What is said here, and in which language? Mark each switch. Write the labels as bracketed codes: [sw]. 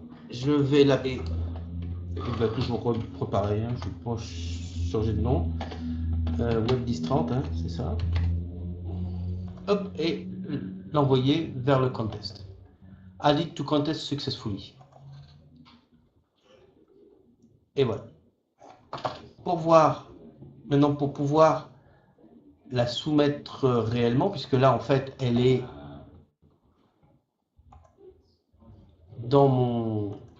[fr] Je vais l'appeler, il va toujours préparer, hein, je vais pas changer de nom. Web1030, hein, c'est ça. Hop, et l'envoyer vers le contest. [en] Add it to contest successfully. [fr] Et voilà. Pour voir, maintenant pour pouvoir la soumettre réellement, puisque là en fait elle est dans mon...